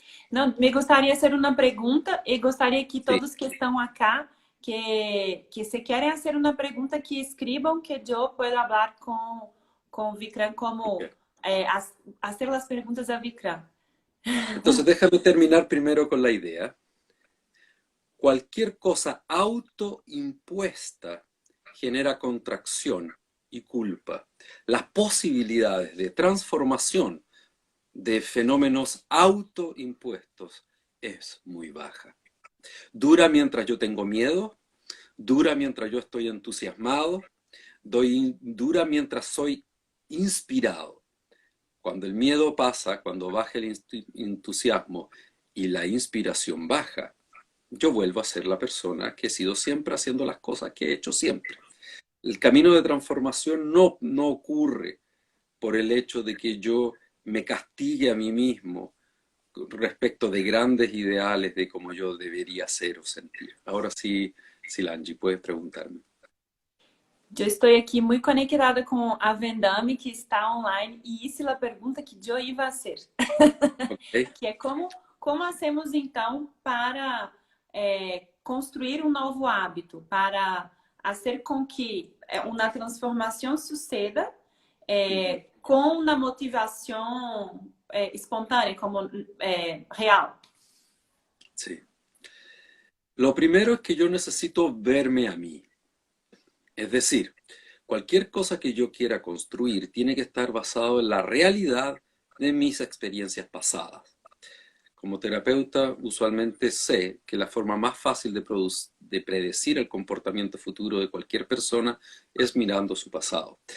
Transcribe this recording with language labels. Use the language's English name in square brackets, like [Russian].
[Portuguese] Não, me gostaria de fazer uma pergunta e gostaria que [Spanish] Sí. [Portuguese] todos que estão acá, que se querem fazer uma pergunta, que escrevam, que eu posso falar com Vikram, como fazer as perguntas a Vikram. [Spanish] Entonces déjame terminar primero con la idea. Cualquier cosa autoimpuesta genera contracción y culpa. Las posibilidades de transformación de fenómenos autoimpuestos es muy baja. Dura mientras yo tengo miedo, dura mientras yo estoy entusiasmado, dura mientras soy inspirado. Cuando el miedo pasa, cuando baja el entusiasmo y la inspiración baja, yo vuelvo a ser la persona que he sido siempre haciendo las cosas que he hecho siempre. El camino de transformación no ocurre por el hecho de que yo me castigue a mí mismo respecto de grandes ideales de cómo yo debería ser o sentir. Ahora sí, Silangi, puedes preguntarme. [Portuguese] Eu estou aqui muito conectada com a Vendame, que está online, e isso é a pergunta que eu ia fazer. ¿Ok? Que é [Spanish] como hacemos, [Portuguese] então, para construir um novo hábito, para fazer com que uma transformação suceda com uma motivação espontânea, como real. [Spanish] Sí. Lo primero es que yo necesito verme a mí. Es decir, cualquier cosa que yo quiera construir tiene que estar basado en la realidad de mis experiencias pasadas. Como terapeuta, usualmente sé que la forma más fácil de predecir el comportamiento futuro de cualquier persona es mirando su pasado.